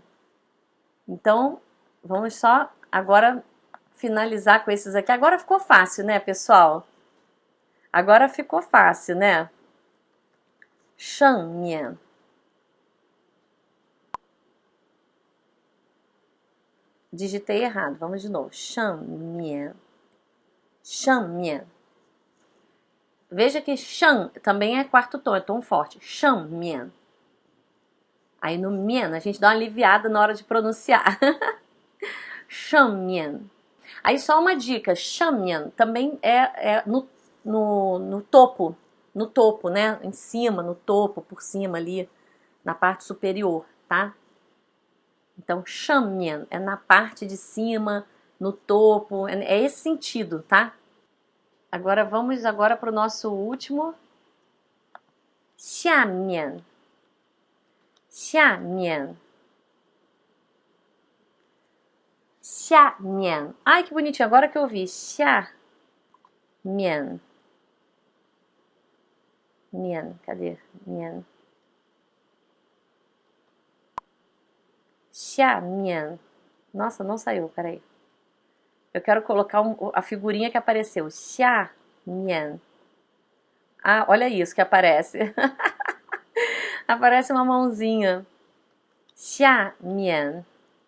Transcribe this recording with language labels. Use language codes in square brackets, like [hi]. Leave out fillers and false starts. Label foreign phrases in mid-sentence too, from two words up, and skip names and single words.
[pt] Então, vamos só agora finalizar com esses aqui. Agora ficou fácil, né, pessoal? Agora ficou fácil, né? [zh] 上面. [pt] Digitei errado, vamos de novo. [zh] 上面. 上面. [pt] Veja que 上 também é quarto tom, é tom forte. [zh] 上面. [pt] Aí no mian a gente dá uma aliviada na hora de pronunciar. [zh] 上面. [pt] Aí só uma dica, 上面 também é no topo, né? Em cima, no topo, por cima ali, na parte superior, tá? Então, 上面 é na parte de cima, no topo, é esse sentido, tá? Agora vamos para o nosso último. [zh] 下面. 下面. 下面. [pt] Ai, que bonitinho, agora que eu vi. [zh] 下面. 面, cadê? 面. 下面. [pt] Nossa, não saiu, peraí. Eu quero colocar a figurinha que apareceu. [zh] 下面. [pt] Ah, olha isso que aparece. Aparece uma mãozinha. [zh] 下面.